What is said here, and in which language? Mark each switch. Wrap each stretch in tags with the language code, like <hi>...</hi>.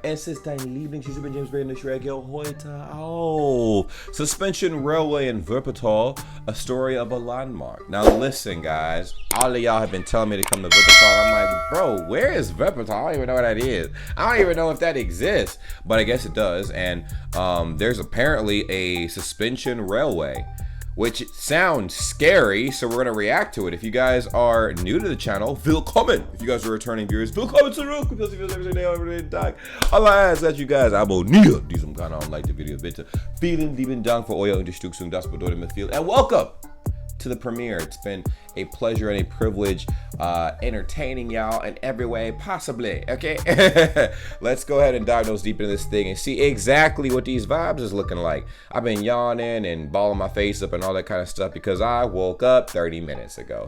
<de>Es ist dein Lieblings-YouTuber James Bray und ich reagiere heute auf Suspension Railway in Wuppertal, a story of a landmark.</de> <en>Now listen, guys, all of y'all have been telling me to come to Wuppertal. I'm like, bro, where is Wuppertal? I don't even know what that is. I don't even know if that exists, but I guess it does. And there's apparently a suspension railway, which sounds scary, so we're gonna react to it. If you guys are new to the channel, willkommen. If you guys are returning viewers,</en> <de>willkommen zurück.</de> <en>Because if every day, every day, Allah ask that you guys</en> <de>abonnieren diesem Kanal</de> <en>und like the video bitte.</en> <de>Vielen lieben Dank für eure Unterstützung, das bedeutet mir viel.</de> <en>And welcome to the premiere. It's been a pleasure and a privilege entertaining y'all in every way possibly, okay? Let's go ahead and dive nose deep into this thing and see exactly what these vibes is looking like. I've been yawning and balling my face up and all that kind of stuff because I woke up 30 minutes ago.</en>